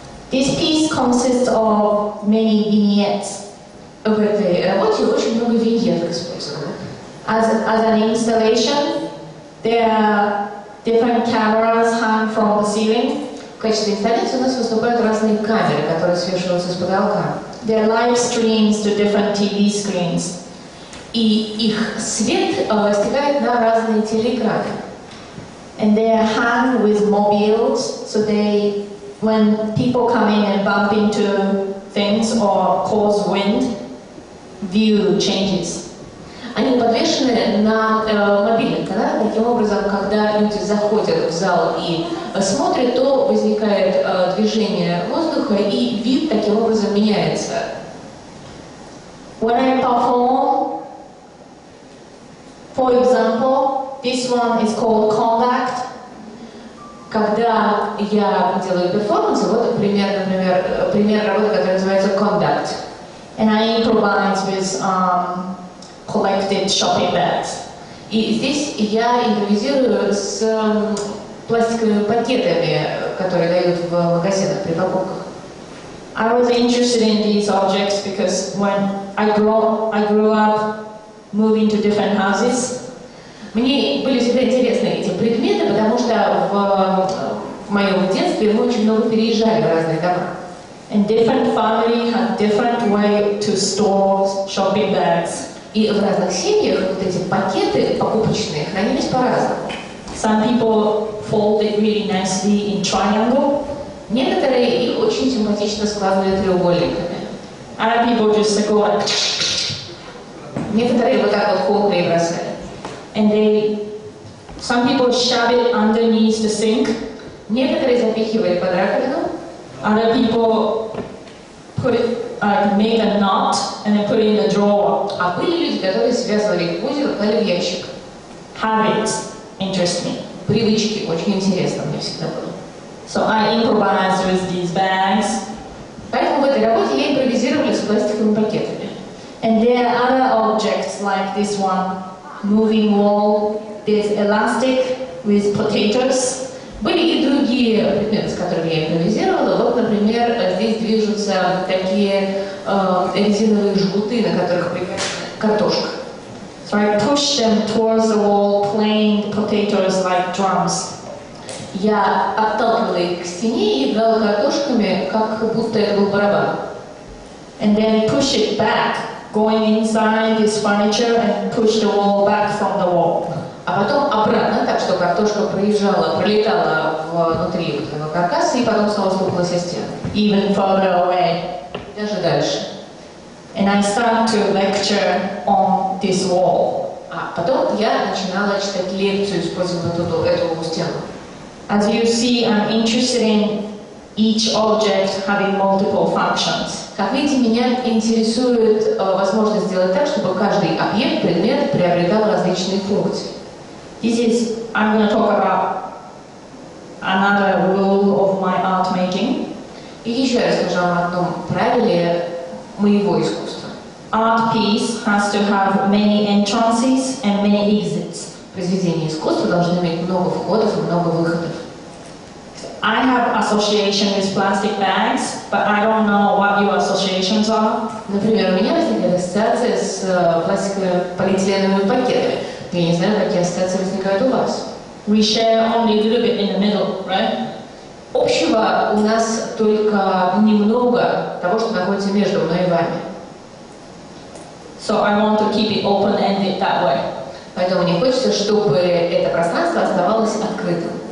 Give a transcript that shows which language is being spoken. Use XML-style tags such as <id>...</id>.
<en>This piece consists of many vignettes.</en> <ru>В этой работе очень много виньеток использовано.</ru> <en>As an installation, there are different cameras hung from the ceiling.</en> <ru>В качестве инсталляции у нас выступают разные камеры, которые свешиваются с потолка.</ru> <en>There are live streams to different TV screens.</en> <ru>И их свет стекает на разные телеэкраны.</ru> <en>And they are hung with mobiles, so they, when people come in and bump into things or cause wind, view changes.</en> <ru>Они подвешены на мобильных каналах, таким образом, когда люди заходят в зал и смотрят, то возникает движение воздуха, и вид таким образом меняется.</ru> <en>When I perform, for example, this one is called conduct.</en> <ru>Когда я делаю перформанс, вот пример работы, которая называется conduct.</ru> <en>And I improvise with collected shopping bags.</en> <ru>И здесь я импровизирую с пластиковыми пакетами, которые дают в магазинах при покупках.</ru> <en>I was interested in these objects because when I grew up moving to different houses.</en> <ru>Мне были всегда интересны эти предметы, потому что в моем детстве мы очень много переезжали в разные дома.</ru> <en>And different family had different way to store shopping bags.</en> <ru>И в разных семьях вот эти пакеты покупочные хранились по-разному.</ru> <en>Some people fold it really nicely in triangle.</en> <ru>Некоторые их очень симпатично складывали треугольниками.</ru> <en>Other people just go like.</en> <ru>Некоторые вот так вот хлопали и бросали.</ru> <en>And some people shove it underneath the sink.</en> <ru>Некоторые запихивали под раковину.</ru> <en>Other people put it, make a knot and then put it in the drawer.</en> <ru>А были люди, которые связывали их в узел и клали в ящик.</ru> <en>Habits interest me.</en> <ru>Привычки очень интересно мне всегда было.</ru> <en>So I improvise with these bags.</en> <ru>Поэтому в этой работе я импровизировала с пластиковыми пакетами.</ru> <en>And there are other objects like this one, moving wall. There's elastic with potatoes.</en> <ru>Были и другие предметы, с которыми я импровизировала. Вот, например, здесь движутся такие резиновые жгуты, на которых прикреплена картошка.</ru> <en>So I push them towards the wall, playing the potatoes like drums.</en> <ru>Я отталкивала их к стене и играла картошками, как будто это был барабан.</ru> <en>And then push it back, going inside this furniture and push the wall back from the wall.</en> <ru>А потом обратно, так что картошка пролетала внутри вот этого каркаса и потом снова стукалась о стену.</ru> <en>Even further away.</en> <ru>И даже дальше.</ru> <en>And I start to lecture on this wall.</en> <ru>А потом я начинала читать лекцию, используя эту стену.</ru> <en>As you see, I'm interested in each object having multiple functions.</en> <ru>Как видите, меня интересует возможность сделать так, чтобы каждый объект, предмет приобретал различные функции.</ru> <en>I'm going to talk about another rule of my art making.</en> <ru>И еще я расскажу вам о одном правиле моего искусства.</ru> <en>Art piece has to have many entrances and many exits.</en> <ru>Произведения искусства должны иметь много входов и много выходов.</ru> <en>I have association with plastic bags, but I don't know what your associations are.</en> <ru>Например, у меня возникает ассоциация с пластиковыми полиэтиленовыми пакетами. Я не знаю, какие ассоциации возникают у вас.</ru> <en>We share only a little bit in the middle, right?</en> <ru>Общего у нас только немного того, что находится между мной и вами.</ru> <en>So I want to keep it open-ended that way.</en> <ru>Поэтому мне хочется, чтобы это пространство оставалось открытым.</ru>